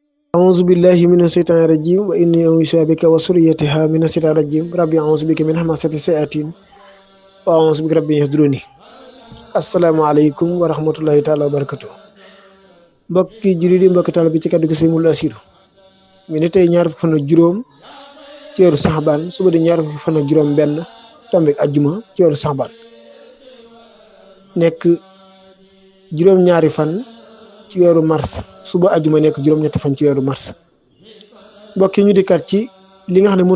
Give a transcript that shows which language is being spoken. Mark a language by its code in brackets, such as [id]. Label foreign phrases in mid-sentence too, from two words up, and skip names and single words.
[ar] أعوذ بالله من الشيطان الرجيم وإني أعوذ بك وذريتها من الشيطان الرجيم ربي أعوذ بك من همزات الشياطين وأعوذ بك ربي يحضرون السلام عليكم ورحمة الله تعالى وبركاته [wo] mbokki jullit yi mbokki taal bi ci kaddu gi Sëriñ Mountakha Bassirou mi ne tey ñaar fukki fan ak juróom ci weeru saxbaan suba di ñaar fukki fan ak juróom benn tombeek ajjuma ci weeru saxbaan nekk juróom-ñaari fan ci weeru mars suba ajjuma nekk juróom-ñetti fan ci weeru mars mbokk yi ñu dikkaat ci li nga xam ne